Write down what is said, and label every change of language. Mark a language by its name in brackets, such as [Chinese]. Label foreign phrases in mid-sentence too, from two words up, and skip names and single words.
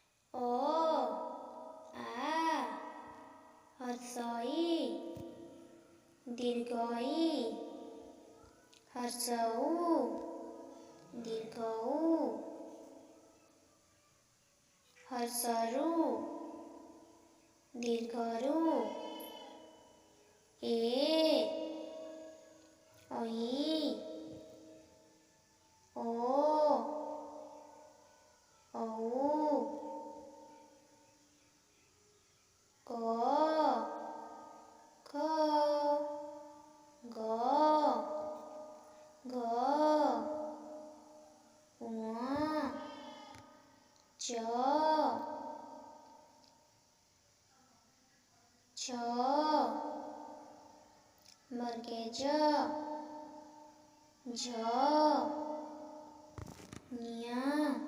[Hindi] ओ आ हर्षई दीर्घई हर्षऊ दीर्घऊ हर्षरु दीर्घरु ए ऐ ओ औ क ख ग घ ङ च छ मर्के झ ञ